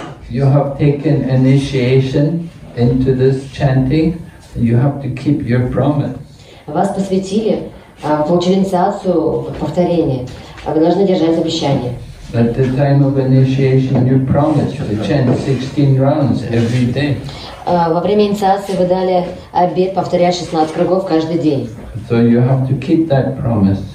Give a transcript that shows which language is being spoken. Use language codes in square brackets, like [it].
[en] You have taken initiation into this chanting, you have to keep your promise. [ru] Вас посвятили, получили инициацию в повторении, вы должны держать обещание. [en] At the time of initiation, you promised to chant 16 rounds every day. [ru] Во время инициации вы дали обет повторять 16 кругов каждый день. [en] So you have to keep that promise.